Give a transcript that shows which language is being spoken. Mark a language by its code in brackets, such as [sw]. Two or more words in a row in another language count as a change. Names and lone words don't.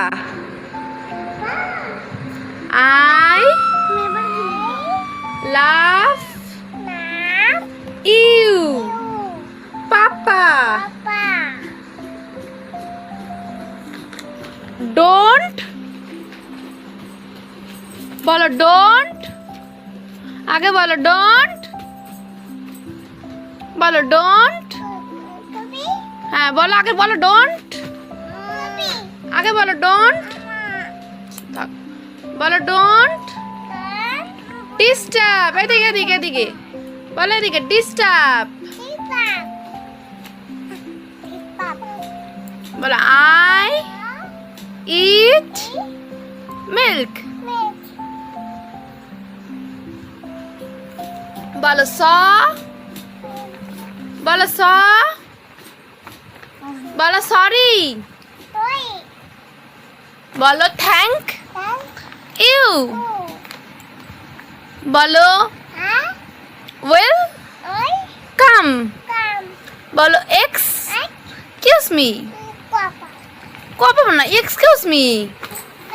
[en] I love you. Papa. Don't. [bn] বলো don't. আগে বলো don't. বলো don't. হ্যাঁ বলো আগে বলো don't. আগে বলো don't. থাক বলো don't. disturb. এদিকে এদিকে এদিকে বলো এদিকে disturb. বলো [en] I eat milk. [bn] বলো বলো বলো সরি. বলো [en] thank you. [bn] বলো [en] will come. [bn] বলো [en] excuse me. [bn] কবে না [en] excuse me.